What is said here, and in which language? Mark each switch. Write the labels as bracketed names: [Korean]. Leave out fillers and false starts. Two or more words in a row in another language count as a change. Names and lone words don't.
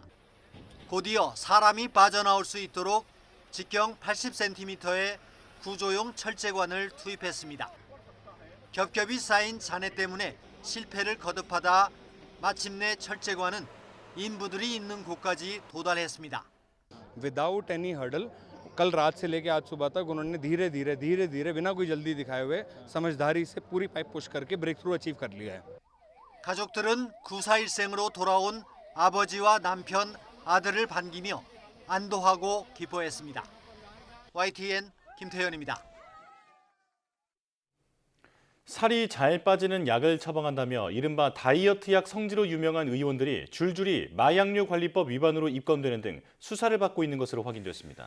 [Korean] 곧이어 사람이 빠져나올 수 있도록 직경 80cm의 구조용 철제관을 투입했습니다. 겹겹이 쌓인 잔해 때문에 실패를 거듭하다 마침내 철제관은 인부들이 있는 곳까지 도달했습니다. [English] Without any hurdle, [Hindi] कल रात से लेके आज सुबह तक उन्होंने धीरे धीरे बिना कोई जल्दी दिखाए हुए समझदारी से पूरी [English] pipe push [Hindi] करके [English] break through achieve [Hindi] कर लिया है. [Korean] 가족들은 구사일생으로 돌아온 아버지와 남편, 아들을 반기며 안도하고 기뻐했습니다. YTN 김태현입니다. 살이 잘 빠지는 약을 처방한다며 이른바 다이어트 약 성지로 유명한 의원들이 줄줄이 마약류 관리법 위반으로 입건되는 등 수사를 받고 있는 것으로 확인됐습니다.